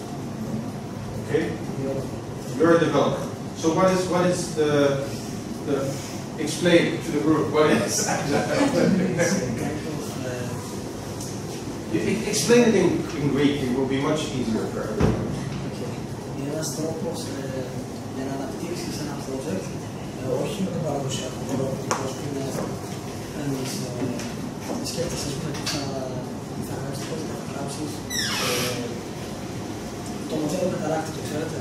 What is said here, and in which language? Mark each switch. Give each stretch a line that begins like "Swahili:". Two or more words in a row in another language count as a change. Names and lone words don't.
English: Okay, you're a developer. So what is the explain to the group what is explain it in Greek. It will be much easier for everyone.
Greek: Είναι ένας τρόπος για να αναπτύξεις ένα project, όχι με τον παραδοσιακό τρόπο που είναι κανείς σκέφτεσαι ότι θα γράψεις το project, θα γράψεις το μοντέλο καταράκτη, το ξέρετε.